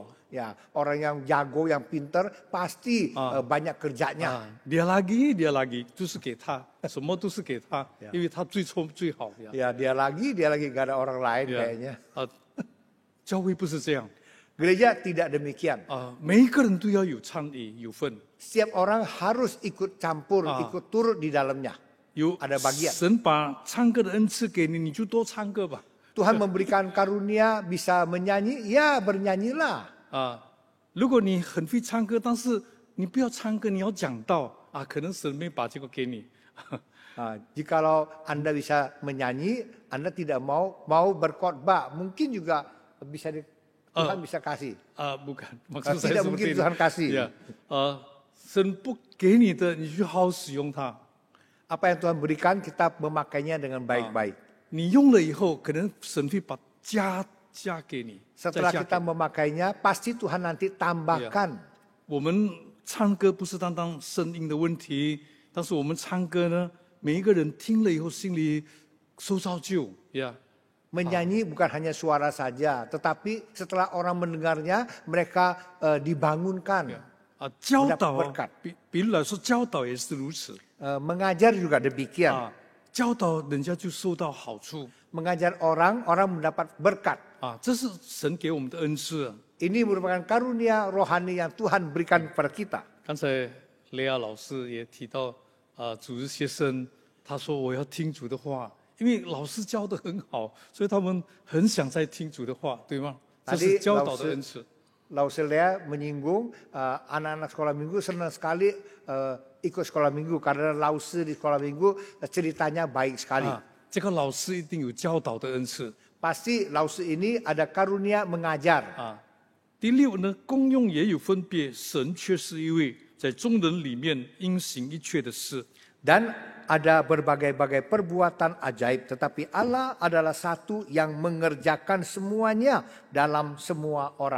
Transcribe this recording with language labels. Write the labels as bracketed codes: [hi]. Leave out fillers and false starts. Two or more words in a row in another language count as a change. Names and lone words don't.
[id] ya orang yang jago, yang pintar pasti banyak kerjanya. dia lagi [zh] 就是给他，什么都是给他，因为他最好。 [id] Ya dia lagi gak ada orang lain kayaknya. [zh] 教会不是这样， [id] Gereja tidak demikian. [zh] 每一个人都要有参与有份。 [id] Setiap orang harus ikut campur, ikut turut di dalamnya. [zh] 有 [id] ada bagian. [zh] 神把唱歌的恩赐给你，你就多唱歌吧。 [id] Tuhan memberikan karunia bisa menyanyi, ya bernyanyilah. [zh] 如果你很会唱歌，但是你不要唱歌，你要讲道可能神没把这个给你。 [id] Jikalau Anda bisa menyanyi, Anda tidak mau berkhotbah, mungkin juga bisa Tuhan bisa kasih. bukan, maksud saya tidak seperti mungkin ini. Tuhan kasih. [zh] 神不给你的，你就好好使用它。 [id] Apa yang Tuhan berikan, kita memakainya dengan baik-baik. [zh] 你用了以后，可能神会把加给你。 [id] Setelah kita memakainya, pasti Tuhan nanti tambahkan. [zh] 我们唱歌不是单单声音的问题，但是我们唱歌呢，每一个人听了以后心里受造就， [id] Menyanyi bukan hanya suara saja, tetapi setelah orang mendengarnya, mereka dibangunkan. [zh] 教导，比如来说，教导也是如此。 [id] Mengajar juga demikian. [zh] 教导人家就受到好处。 [id] Mengajar orang mendapat berkat. [zh] 这是神给我们的恩赐。 [id] Ini merupakan karunia rohani yang Tuhan berikan kepada kita. [zh] 刚才雷亚老师也提到，主日学生他说我要听主的话，因为老师教得很好，所以他们很想在听主的话，对吗？这是教导的恩赐。 [id] Lauselea menyinggung anak-anak sekolah minggu senang sekali ikut sekolah minggu karena Lause di sekolah minggu ceritanya baik sekali. [zh] 这个老师一定有教导的恩赐。 [id] Pasti Lause ini ada karunia mengajar. [zh] 第六呢，功用也有分别，神却是一位，在众人里面应行一切的事。 [id] Dan ada berbagai-bagai perbuatan ajaib, tetapi Allah adalah satu yang mengerjakan semuanya dalam semua orang.